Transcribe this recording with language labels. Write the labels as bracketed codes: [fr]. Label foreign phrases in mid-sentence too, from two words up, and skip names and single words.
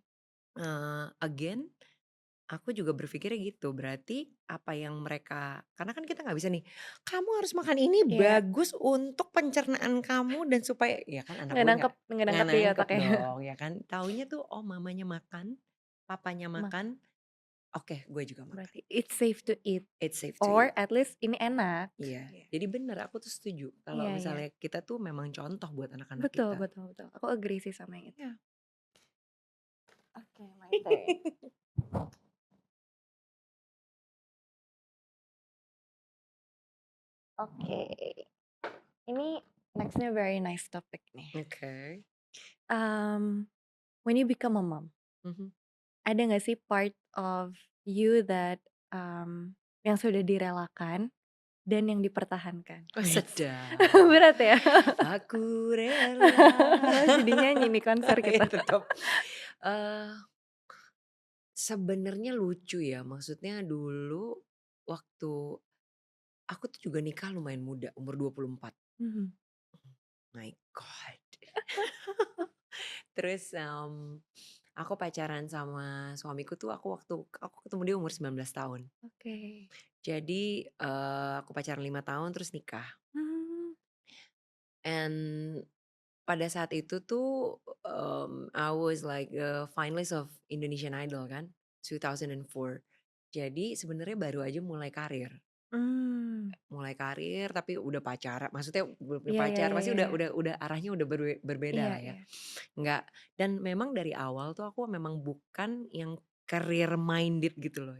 [id] Again, aku juga berpikirnya gitu, berarti apa yang mereka, karena kan kita nggak bisa nih, "Kamu harus makan ini, iya, bagus untuk pencernaan kamu dan supaya," ya kan anak gue nggak nggak nangkep di nangkep otaknya. dong, ya kan. Taunya tuh, oh mamanya makan, papanya Makan, makan, oke gue juga makan. [en] berarti it's safe to eat It's safe to or eat. at least [id] ini enak. Iya, Iya. jadi bener aku tuh setuju kalau Iya iya, misalnya kita tuh memang contoh buat anak-anak betul kita. betul betul, aku agree sih sama yang itu. Iya. Oke, [en] my turn. [id] Oke, ini next-nya [en] very nice topic [id] nih. Oke. [en] When you become a mom, Mhm. [id] ada nggak sih [en] part of you that, [id] yang sudah direlakan dan yang dipertahankan? Oh Weits, sedap. berat ya? Aku rela. Jadi nyanyi nih konser Ya kita. tetap. Eee, Sebenarnya lucu ya, maksudnya dulu waktu aku tuh juga nikah lumayan muda, umur 24. Mhm. [en] My God. [id] Terus, aku pacaran sama suamiku tuh aku ketemu dia umur 19 tahun. Oke. Jadi, aku pacaran 5 tahun terus nikah. Mmm, And pada saat itu tuh, [en] I was like a finalist of Indonesian Idol kan, 2004. [id] Jadi sebenarnya baru aja mmm, mulai karir tapi udah pacaran, maksudnya belum iya iya pacar, iya pasti iya. udah arahnya udah berbeda Iya lah ya. iya. Nggak, dan memang dari awal tuh aku memang bukan yang [en] career minded [id] gitu loh.